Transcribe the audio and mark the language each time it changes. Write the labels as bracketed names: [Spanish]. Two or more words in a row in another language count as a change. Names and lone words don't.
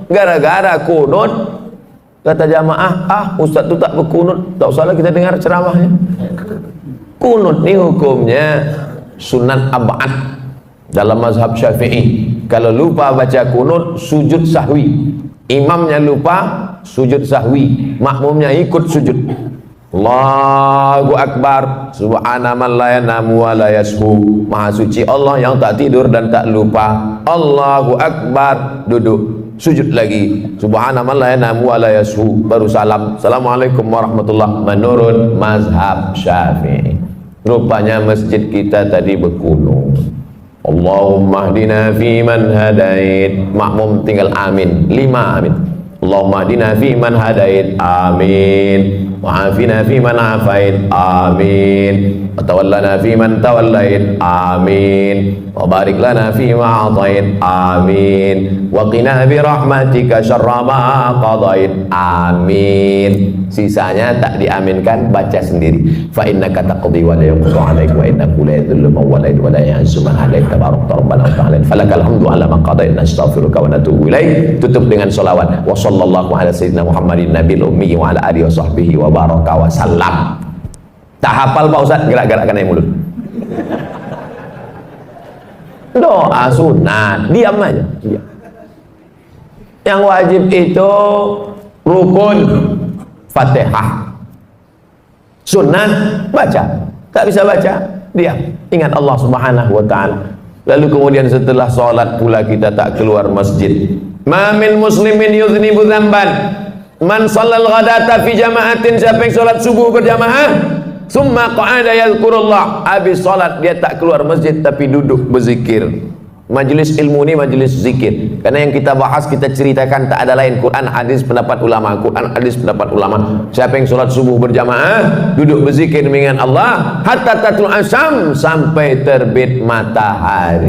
[Indonesian] Gara-gara kunut, kata jamaah, Ustaz itu tak berkunut, tak usahlah kita dengar ceramahnya. Kunut ini hukumnya sunat ab'ad dalam mazhab Syafi'i. Kalau lupa baca kunut, sujud sahwi. Imamnya lupa, sujud sahwi. Makmumnya ikut sujud. [Arabic] الله أكبر سبحان من لا ينام ولا يسهو. [Indonesian] Maha suci Allah yang tak tidur dan tak lupa. [Arabic] الله أكبر, [Indonesian] duduk, sujud lagi. [Arabic] سبحان من لا ينام ولا يسهو, [Indonesian] baru salam. [Arabic] السلام عليكم ورحمة الله. [Indonesian] Menurut mazhab Syafi'i. Rupanya masjid kita tadi berkunut. [Arabic] اللهم اهدنا فيمن هديت. [Indonesian] Makmum tinggal amin, 5 amin. [Arabic] اللهم اهدنا فيمن هديت آمين. وعافنا فيمن عافيت آمين وتولنا فيمن توليت آمين. وبارك لنا فيما أعطيت آمين. وقنا برحمتك شر ما قضيت, آمين. [Indonesian] Sisanya tak diaminkan, baca sendiri. [Arabic] فإنك تقضي ولا يقضى عليك وإنه لا يذل من واليت ولا يعز من هديت تباركت ربنا وتعالى. فلك الحمد على ما قضيت نستغفرك ونتوب إليك. [Indonesian] Tutup dengan selawat. [Arabic] وصلى الله على سيدنا محمد النبي الأمي وعلى آله وصحبه وبارك وسلم. [Indonesian] Tak hafal Pak Ustaz, gerak-gerakkan air mulut. Doa sunat, diam aja, diam. Yang wajib itu rukun Fatihah. Sunat baca, tak bisa baca, diam. Ingat Allah [Arabic] سبحانه وتعالى. [Indonesian] Lalu kemudian setelah sholat pula kita tak keluar masjid. [Arabic] ما من مسلم يذنب ذنبا من صلى الغداة في جماعة. [Indonesian] Siapa yang sholat subuh berjamaah, [Arabic] ثم قعد يذكر الله, [Indonesian] habis sholat dia tak keluar masjid tapi duduk berzikir. Majelis ilmu ini majelis zikir, karena yang kita bahas, kita ceritakan tak ada lain Quran, hadis, pendapat ulama. Quran, hadis, pendapat ulama. Siapa yang sholat subuh berjamaah, duduk berzikir mengingat Allah, [Arabic] حتى تطلع الشمس, [Indonesian] sampai terbit matahari.